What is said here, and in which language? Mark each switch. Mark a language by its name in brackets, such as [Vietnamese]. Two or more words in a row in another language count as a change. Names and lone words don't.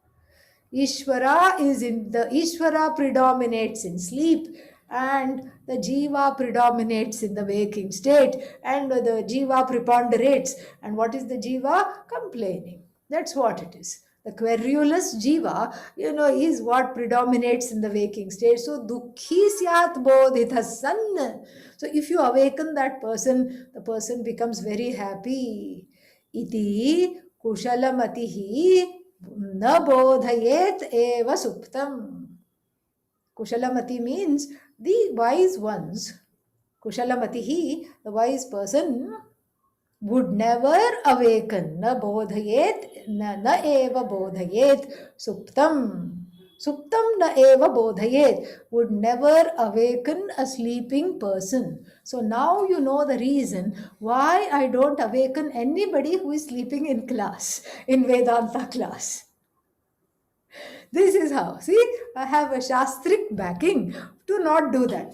[English] Ishvara predominates in sleep, and the Jiva predominates in the waking state, and the Jiva preponderates. And what is the Jiva? Complaining. That's what it is. The querulous Jiva, is what predominates in the waking state. [Sanskrit] स दुःखी स्यात् बोधितः सन्. [English] So if you awaken that person, the person becomes very happy. [Sanskrit] इति कुशलमतिः न बोधयेत् एव सुप्तम्. [English] Kushalamati means the wise ones. Kushalamatihi, the wise person, would never awaken. [Sanskrit] न बोधयेत्, न एव बोधयेत् सुप्तम्. सुप्तम् न एव बोधयेत्, [English] would never awaken a sleeping person. So now you know the reason why I don't awaken anybody who is sleeping in class, in Vedanta class. This is how. See, I have a Shastric backing to not do that.